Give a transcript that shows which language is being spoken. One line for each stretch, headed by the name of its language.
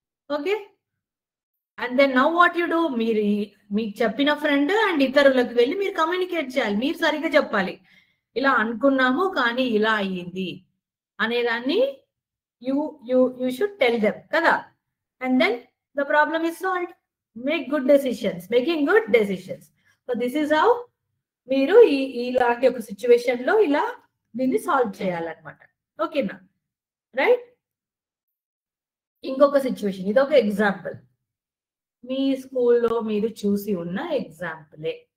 English: Okay, and then now what you do?
Telugu: మీరు మీకు చెప్పిన ఫ్రెండ్ అండ్ ఇతరులకు వెళ్ళి మీరు కమ్యూనికేట్ చేయాలి, మీరు సరిగ్గా చెప్పాలి, ఇలా అనుకున్నాము కానీ ఇలా అయ్యింది అనేదాన్ని
English: you should tell them
Telugu: కదా. And then
English: the problem is solved. Make good decisions, making good decisions. So this is how
Telugu: మీరు ఇలాంటి ఒక సిచ్యువేషన్ లో ఇలా దీన్ని సాల్వ్ చేయాలన్నమాట. ఓకేనా, రైట్? ఇంకొక సిచ్యువేషన్, ఇది ఒక ఎగ్జాంపుల్, మీ స్కూల్లో మీరు చూసి ఉన్న ఎగ్జాంపులే.